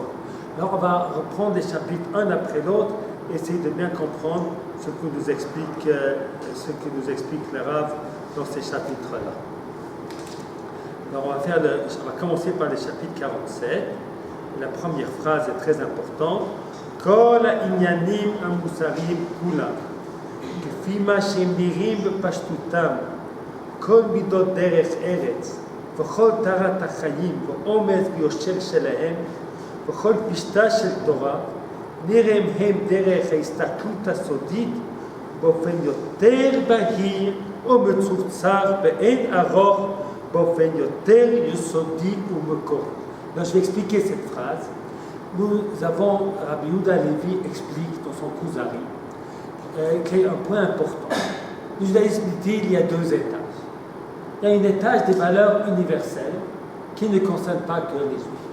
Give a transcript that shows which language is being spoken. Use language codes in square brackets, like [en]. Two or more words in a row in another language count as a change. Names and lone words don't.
[fr] Alors, on va reprendre les chapitres un après l'autre et essayer de bien comprendre ce que nous explique le Rav dans ces chapitres-là. Alors, on va commencer par le chapitre 47. La première phrase est très importante. [he] כל הענינים המוסריים כולם, כפי מה שהם נראים בפשטותם, כל מדות דרך ארץ, וכל תורת החיים, ואומץ ויושר שלהם, וכל פשטה של תורה, נראים הם דרך ההסתכלות הסודית, באופן יותר בהיר ומצוצר באין ארוך, באופן יותר יסודי ומקורי. [fr] Donc je vais expliquer cette phrase. Nous avons, Rabbi Yehuda Halevi explique dans son Kuzari, qu'il y a un point important. Le judaïsme dit qu'il y a 2 étages. Il y a un étage des valeurs universelles qui ne concerne pas que les juifs.